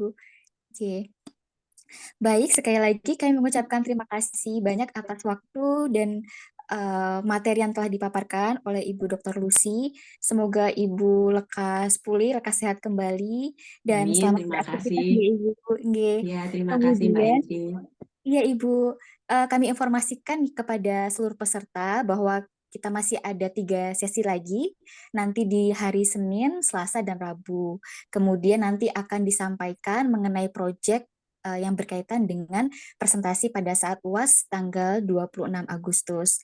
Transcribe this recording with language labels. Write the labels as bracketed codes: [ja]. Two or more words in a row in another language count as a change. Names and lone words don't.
[id] Oke. Baik, sekali lagi kami mengucapkan terima kasih banyak atas waktu dan materi yang telah dipaparkan oleh Ibu Dr. Lucy. Semoga Ibu lekas pulih, lekas sehat kembali, dan Amin, selamat terima beraktivitas, kasih. Nggih, Ibu. Nggih. Ya, terima kasih Mbak Kemudian, Indri. iya, Ibu, kami informasikan kepada seluruh peserta bahwa kita masih ada 3 sesi lagi, nanti di hari Senin, Selasa, dan Rabu. Kemudian nanti akan disampaikan mengenai proyek yang berkaitan dengan presentasi pada saat UAS tanggal 26 Agustus.